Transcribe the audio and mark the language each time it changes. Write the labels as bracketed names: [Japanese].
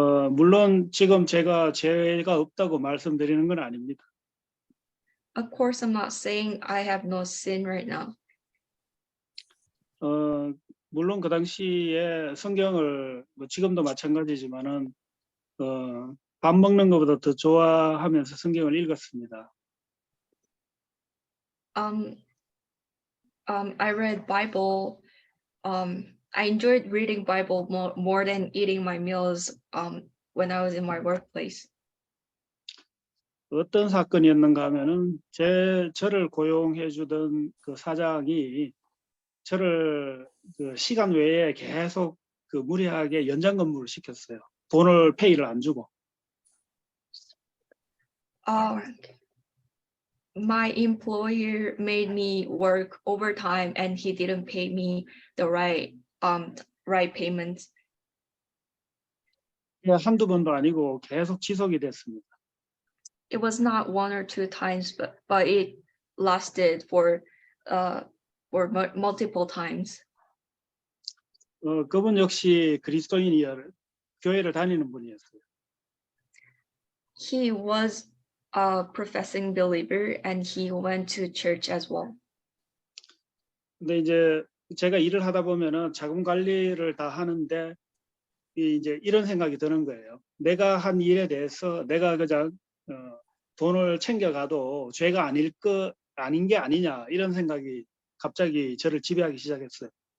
[Korean] 물론 지금 제가 죄가 없다고 말씀드리는 건 아닙니다. [English] Of course, I'm not saying I have no sin right now. [Korean] 물론 그 당시에 성경을 뭐 지금도 마찬가지지만은 밥 먹는 것보다 더 좋아하면서 성경을 읽었습니다. [English] I read Bible. I enjoyed reading Bible more than eating my meals when I was in my workplace. [Korean] 어떤 사건이었는가 하면은 저를 고용해 주던 그 사장이 저를 그 시간 외에 계속 그 무리하게 연장 근무를 시켰어요. 페이를 안 주고. [English] My employer made me work overtime and he didn't pay me the right payment. [Korean] 한두 번도 아니고 계속 지속이 됐습니다. [English] It was not one or two times, but it lasted for multiple times. [Korean] 그분 역시 그리스도인이야 교회를 다니는 분이었어요. [English] He was a professing believer and he went to church as well. [Korean] 근데 이제 제가 일을 하다 보면은 자금 관리를 다 하는데 이제 이런 생각이 드는 거예요. 내가 한 일에 대해서 내가 그냥 돈을 챙겨가도 죄가 아닌 게 아니냐, 이런 생각이 갑자기 저를 지배하기 시작했어요.